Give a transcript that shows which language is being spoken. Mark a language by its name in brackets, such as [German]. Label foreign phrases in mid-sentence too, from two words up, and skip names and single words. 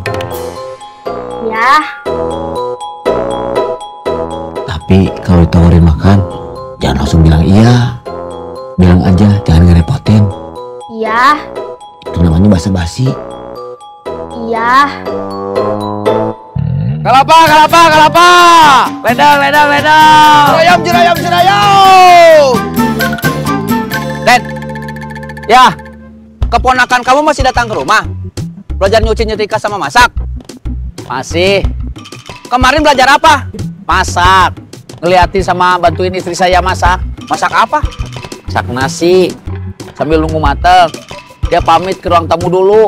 [Indonesian] Ya, Tapi kalau ditawarin makan, jangan langsung bilang iya. Bilang aja, jangan ngerepotin. iya, Itu namanya basa-basi. iya. Kelapa, kelapa, kelapa. Ledang, ledang, ledang. Jerayam, jerayam, jerayam. Dad. Ya, keponakan kamu masih datang ke rumah? Belajar nyuci nyetrika sama masak? Masih. Kemarin belajar apa? Masak. Ngeliatin sama bantuin istri saya masak. Masak apa? Masak nasi. Sambil nunggu mateng, dia pamit ke ruang tamu dulu.